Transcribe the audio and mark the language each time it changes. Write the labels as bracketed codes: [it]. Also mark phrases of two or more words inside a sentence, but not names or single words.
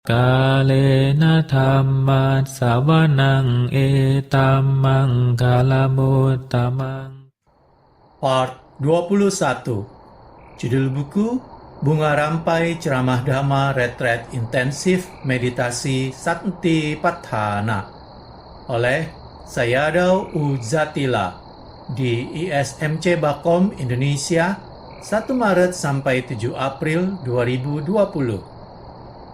[pi] กาเลนะธัมมัสสวนังเอตัมมังคาลมุตตมัง [en] Part 21. [id] Judul buku Bunga Rampai Ceramah Dhamma Retret Intensif Meditasi Sakti Patthana oleh Sayadaw Uzatila di ISMC Bakom, Indonesia 1 Maret sampai 7 April 2020.